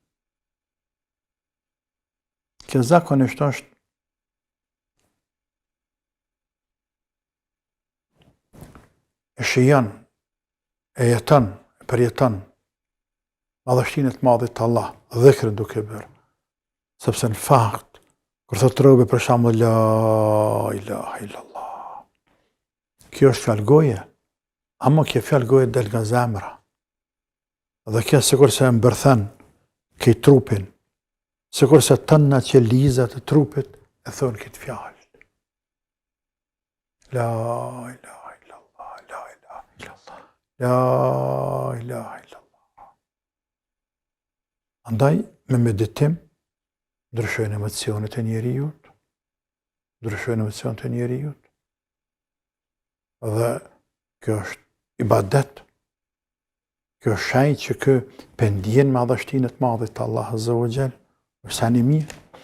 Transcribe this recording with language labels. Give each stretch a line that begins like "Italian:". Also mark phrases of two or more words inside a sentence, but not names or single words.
Albanian: Kjo zakonisht është e shijan, e jeton, e përjeton madhështinë të madhit të Allah, dhikrën duke bërë. Sepse në fakt, kur thot robi për shembull
Arabic: لا إله إلا الله.
Albanian: Kjo është fjalë goje, ama kjo fjalë goje del nga zemra. Dhe kjo sikur se e mbërthen këj trupin, sikur se tëna që lizat e trupit e thonë këtë fjalë.
Arabic: لا إله إلا الله، لا إله إلا الله، لا إله إلا الله.
Albanian: Andaj, me meditim, ndryshojnë emocionet e njerijut, dhe kjo është ibadet, kjo është shenjë që kë pendjen madhështinë të madhit të Allah
Arabic: عز وجل,
Albanian: është sa një mirë.